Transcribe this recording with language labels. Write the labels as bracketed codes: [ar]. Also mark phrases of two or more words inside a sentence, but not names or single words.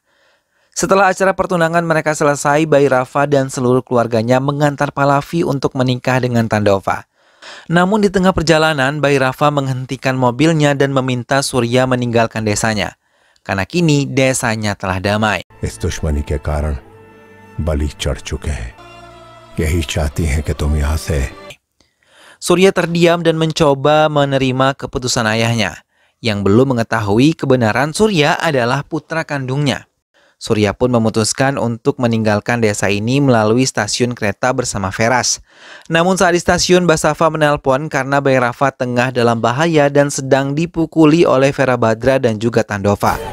[id] Setelah acara pertunangan mereka selesai, Bhairava dan seluruh keluarganya mengantar Pahlavi untuk menikah dengan Tandova. Namun di tengah perjalanan, Bhairava menghentikan mobilnya dan meminta Surya meninggalkan desanya. Karena kini desanya telah damai. [hi] इस दुश्मनी के कारण बलि चढ़ चुके हैं यही चाहती हैं कि तुम यहाँ से. [id] Surya terdiam dan mencoba menerima keputusan ayahnya, yang belum mengetahui kebenaran Surya adalah putra kandungnya. Surya pun memutuskan untuk meninggalkan desa ini melalui stasiun kereta bersama Veras. Namun saat di stasiun, Basava menelpon karena Bhairava tengah dalam bahaya dan sedang dipukuli oleh Vera Badra dan juga Tandova.